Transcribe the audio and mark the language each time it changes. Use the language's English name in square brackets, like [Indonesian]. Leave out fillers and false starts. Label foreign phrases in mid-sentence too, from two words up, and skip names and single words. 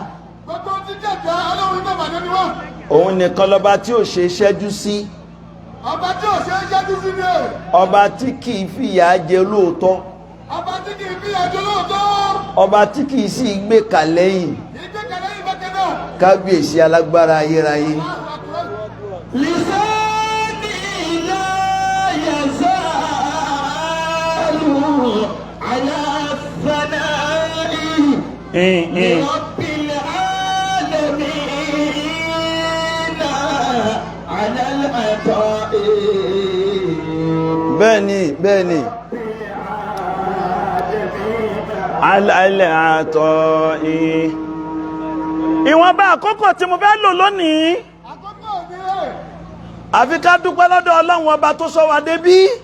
[Yoruba] Òun nìkan lọba tí ò ṣe ṣẹ́jú sí. Ọba tí ò ṣe ṣẹ́jú sí ni. Ọba tí kìí fìyà jẹ lóòótọ́. Ọba tí kìí fìyà jẹ lóòótọ́. Ọba tí kìí sì gbé kàlẹ́yìn. Kábíyèsí alágbára ayérayé. [Arabic] لساني لا يزال على ثناء رب العالمين على العطاء. [Yoruba] Bẹ́ẹ̀ni al-ata'i. Ìwọ̀nba àkókò tí mo fẹ́ lò lónìí, àfi ká dúpẹ́ lọ́dọ̀ Ọlọ́run ọba tó sọ wa débí.